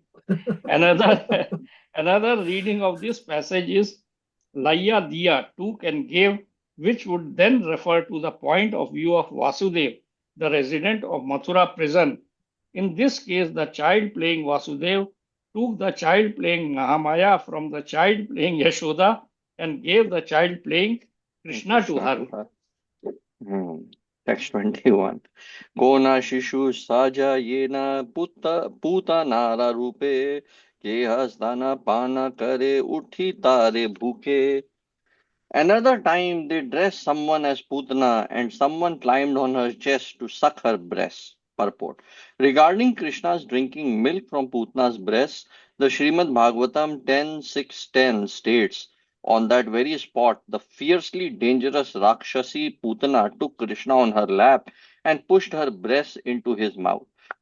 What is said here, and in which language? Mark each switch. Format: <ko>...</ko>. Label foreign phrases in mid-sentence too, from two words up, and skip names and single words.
<en>Another, another reading of this passage is</en> <bn>লয়া দিয়া,</bn> <en>took and gave, which would then refer to the point of view of Vasudev, the resident of Mathura prison. In this case, the child playing Vasudev took the child playing Mahamaya from the child playing Yashoda and gave the child playing Krishna to Krishna her. to her. Text 21.</en> <bn>কোন শিশু সাজা যেন পুত নার রূপে কেহস্তন পান করে উঠি তারে বুকে.</bn> <en>Another time they dressed someone as Putana and someone climbed on her chest to suck her breast. Purport. Regarding Krishna's drinking milk from Putana's breast, the Srimad Bhagavatam 10.6.10 states, on that very spot, the fiercely dangerous Rakshasi Putana took Krishna on her lap and pushed her breast into his mouth.</en>